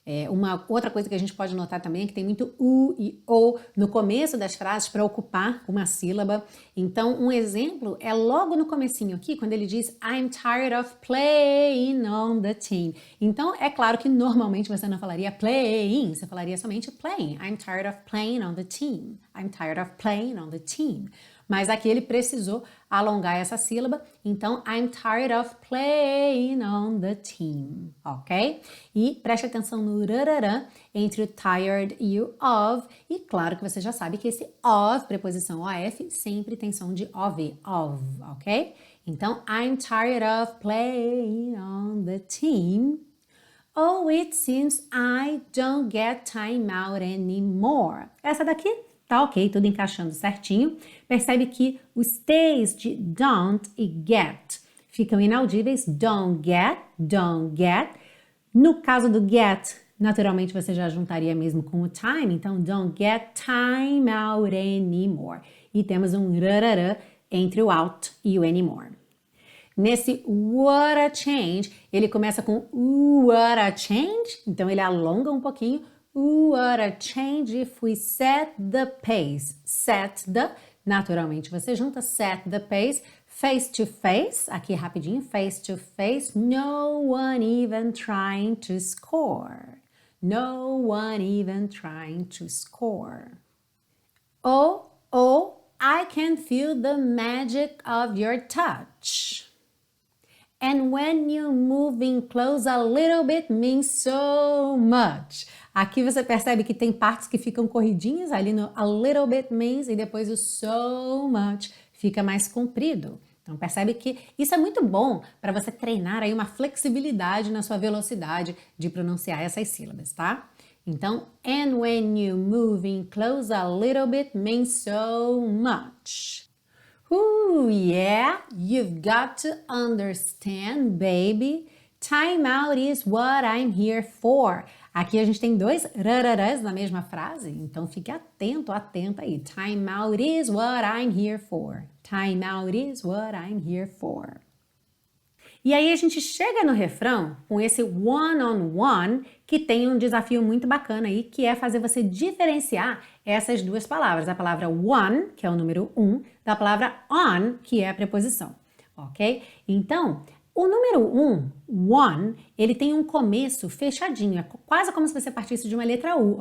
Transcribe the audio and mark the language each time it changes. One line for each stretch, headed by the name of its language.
Portuguese: Uma outra coisa que a gente pode notar também é que tem muito u e o no começo das frases para ocupar uma sílaba. Então, um exemplo é logo no comecinho aqui, quando ele diz
English: I'm tired of playing on the team.
Portuguese: Então, é claro que normalmente você não falaria playing, você falaria somente playing.
English: I'm tired of playing on the team. I'm tired of playing on the team.
Portuguese: Mas aqui ele precisou alongar essa sílaba, então
English: I'm tired of playing on the team,
Portuguese: ok? E preste atenção no rararã entre o tired e o of, e claro que você já sabe que esse of, preposição OF, sempre tem som de OV, ok? Então,
English: I'm tired of playing on the team. Oh, it seems I don't get time out anymore.
Portuguese: Essa daqui tá ok, tudo encaixando certinho. Percebe que os T's de don't e get ficam inaudíveis.
English: Don't get, don't get.
Portuguese: No caso do get, naturalmente você já juntaria mesmo com o time, então
English: don't get time out anymore.
Portuguese: E temos um rarará entre o out e o anymore. Nesse
English: what a change,
Portuguese: ele começa com what a change, então ele alonga um pouquinho.
English: What a change if we set the pace.
Portuguese: Set the, naturalmente você junta
English: set the pace. Face to face,
Portuguese: aqui rapidinho,
English: face to face. No one even trying to score. No one even trying to score. Oh, I can feel the magic of your touch. And when you moving close a little bit means so much.
Portuguese: Aqui você percebe que tem partes que ficam corridinhas ali no
English: a little bit means
Portuguese: e depois o
English: so much
Portuguese: fica mais comprido. Então percebe que isso é muito bom para você treinar aí uma flexibilidade na sua velocidade de pronunciar essas sílabas, tá? Então,
English: and when you moving close a little bit means so much. Ooh, yeah, you've got to understand, baby. Time out is what I'm here for.
Portuguese: Aqui a gente tem dois rararás na mesma frase, então fique atento, atenta aí.
English: Time out is what I'm here for. Time out is what I'm here for.
Portuguese: E aí a gente chega no refrão com esse one-on-one, que tem um desafio muito bacana aí, que é fazer você diferenciar essas duas palavras. A palavra one, que é o número 1, da palavra on, que é a preposição, ok? Então, o número 1, ele tem um começo fechadinho, é quase como se você partisse de uma letra U.